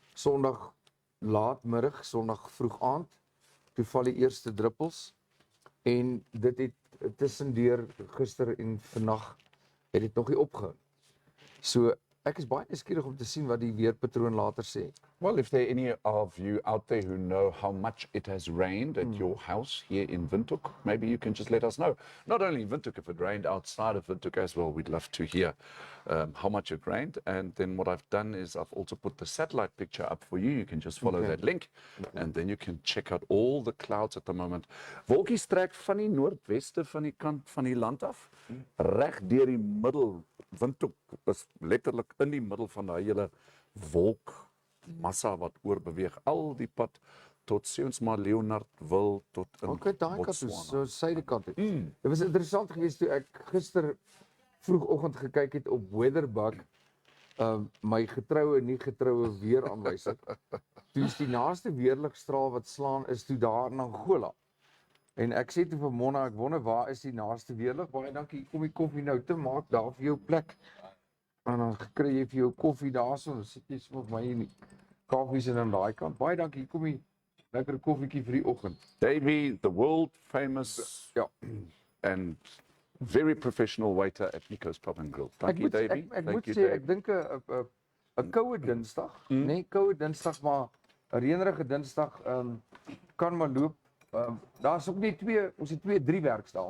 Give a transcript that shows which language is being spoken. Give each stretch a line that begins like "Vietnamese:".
Afrikaans: Sondag laatmiddag, Sondag vroeg aand, toe val die eerste druppels en dit het tussendeur gister en vannag het dit nog nie opgehou. So ek is baie nuuskierig om te sien wat die weerpatroon later sê.
English: Well, if there are any of you out there who know how much it has rained at your house here in Windhoek, maybe you can just let us know. Not only in Windhoek, if it rained outside of Windhoek as well, we'd love to hear how much it rained. And then what I've done is I've also put the satellite picture up for you. You can just follow that link and then you can check out all the clouds at the moment.
Afrikaans: Wolkies trek van die noordweste van die kant van die land af, reg deur die middel. Windhoek is letterlik in die middel van daai hele wolkmassa wat oorbeweeg al die pad tot sê ons maar Leonardville tot in daai kant Botswana. so suidekant. Dit was interessant geweest toe ek gister vroegoggend gekyk het op Weatherbug, my getroue nie getroue weeraanwysing. Toe's die naaste weerligstraal wat slaan is toe daar in Angola. En ek sê toe vir Mona, ek wonder waar is die naaste weerlig? Baie dankie, kom die koffie nou te maak daar vir jou plek. En dan kry jy vir jou koffie daarso, dan sit jy sommer vir my in die kaffies en aan daai kant. Baie dankie, hier kom die lekker koffietjie vir die oggend.
English: Davey, the world famous
Afrikaans: Ja.
English: and very professional waiter at Nico's Pub and Grill. Thank you, Davey.
Afrikaans: Ek
English: Thank
Afrikaans: moet
English: you,
Afrikaans: sê,
English: Davey.
Afrikaans: ek dink 'n koue Dinsdag, nee, koue Dinsdag, maar 'n reënerige Dinsdag kan maar loop. Daar's ook nie ons het 2-3 werksdae.